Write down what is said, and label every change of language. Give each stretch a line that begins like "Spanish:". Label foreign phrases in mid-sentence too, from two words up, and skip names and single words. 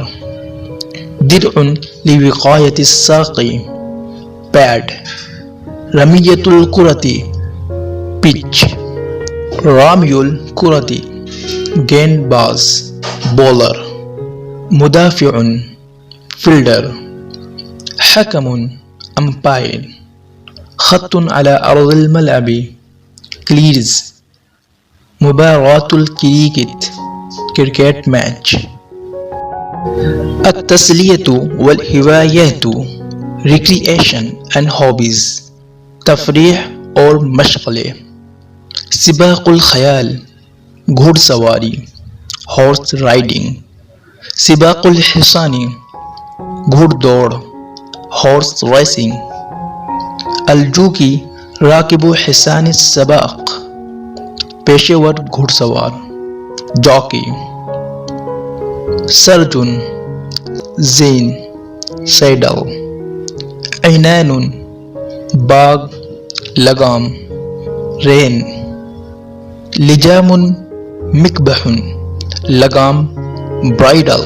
Arabic: درع لوقایۃ الساق، پیڈ. رمیۃ الکرۃ، پچ. رامی الکرۃ،
Urdu: گیند باز،
Arabic: بولر. مدافع، فیلڈر. حکم، امپائر. خط على أرض الملعب، کلیرز. مباراة الکرکٹ،
English: cricket match.
Arabic: التسلیۃ والہوایات،
English: recreation and hobbies,
Urdu: تفریح اور مشغلے.
Arabic: سباق الخیال،
Urdu: گھڑ سواری،
English: horse riding.
Arabic: سباق الحصان،
Urdu: گھڑ دوڑ،
English: horse racing.
Arabic: الجوکی، راکب حصان السباق،
Urdu: پیشے ور گھڑ سوار، جاکی.
Arabic: سرجن، زین، سیڈل. عنان، باغ، لگام، رین. لجام، مکبح، لگام، برائڈل.